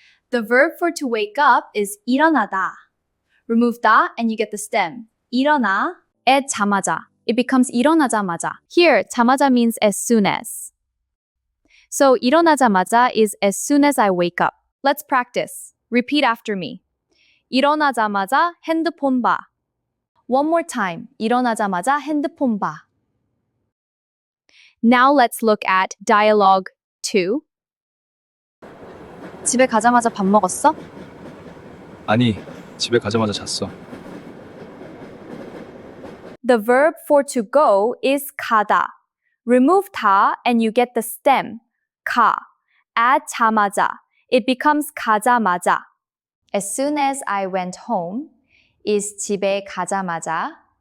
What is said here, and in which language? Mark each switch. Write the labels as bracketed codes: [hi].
[en] The verb for to wake up is 일어나다. Remove 다 and you get the stem. 일어나. Add 자마자. It becomes 일어나자마자. Here, 자마자 means as soon as. So 일어나자마자 is as soon as I wake up. Let's practice. Repeat after me. [ko] 일어나자마자 핸드폰 봐. [en] One more time. [ko] 일어나자마자 핸드폰 봐. [en] Now let's look at dialogue 2. [ko] 집에 가자마자 밥 먹었어? 아니, 집에 가자마자 잤어. [en] The verb for to go is 가다. Remove 다 and you get the stem, 가. Add 자마자. It becomes 가자마자. As soon as I went home is [ko] 집에 가자마자.